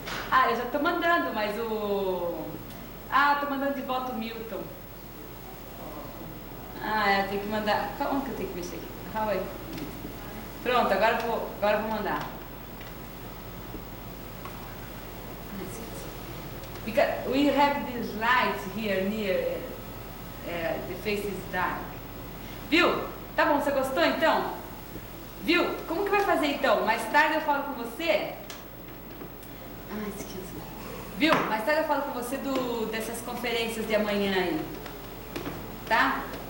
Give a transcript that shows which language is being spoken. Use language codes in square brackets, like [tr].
[pt] Ah, eu já tô mandando, mas o... Ah, tô mandando de volta o Milton. Ah, eu tenho que mandar... Como que eu tenho que mexer aqui? Calma aí. Pronto, agora eu vou mandar. [en] Because we have these lights here near, the face is dark. [pt] Viu? Tá bom, você gostou então? Viu? Como que vai fazer então? Mais tarde eu falo com você. Ah, esqueci. Viu? Mais tarde eu falo com você dessas conferências de amanhã aí. Tá?